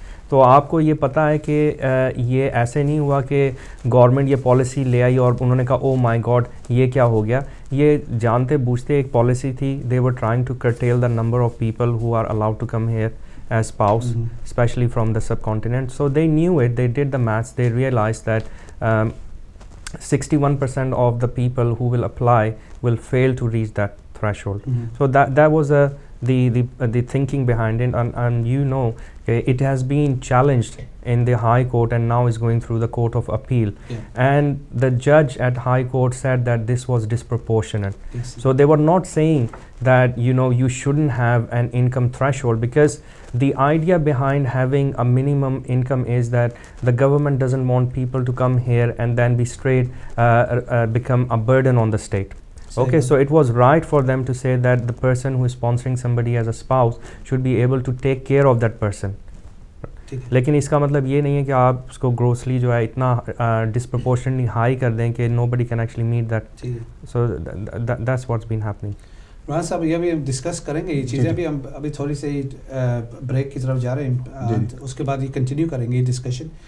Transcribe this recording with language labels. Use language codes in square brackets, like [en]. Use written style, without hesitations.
[ur] تو آپ کو یہ پتہ ہے کہ یہ ایسے نہیں ہوا کہ گورنمنٹ یہ پالیسی لے آئی اور انہوں نے کہا او مائی گاڈ یہ کیا ہو گیا. یہ جانتے بوجھتے ایک پالیسی تھی. [en] They were trying to curtail the number of people who are allowed to come here as spouse, especially from the subcontinent. So they knew it, they did the maths, they realized that 61% of the people who will apply will fail to reach that threshold. So that was the thinking behind it, and you know it has been challenged in the High Court and now is going through the Court of Appeal. And the judge at High Court said that this was disproportionate. So they were not saying that you shouldn't have an income threshold, because the idea behind having a minimum income is that the government doesn't want people to come here and then be straight become a burden on the state. Okay, so it was right for them to say that the person who is sponsoring somebody as a spouse should be able to take care of that person. [ur] لیکن اس کا مطلب یہ نہیں ہے کہ آپ اس کو گروسلی جو ہے اتنا ڈسپرپورشنٹلی ہائی کر دیں کہ [en] Nobody can actually meet that. So that's what's been happening. [ur] راز صاحب یہ بھی ہم ڈسکس کریں گے یہ چیزیں, بھی ہم ابھی تھوڑی سی بریک کی طرف جا رہے ہیں, اس کے بعد یہ کنٹینیو کریں گے یہ ڈسکشن.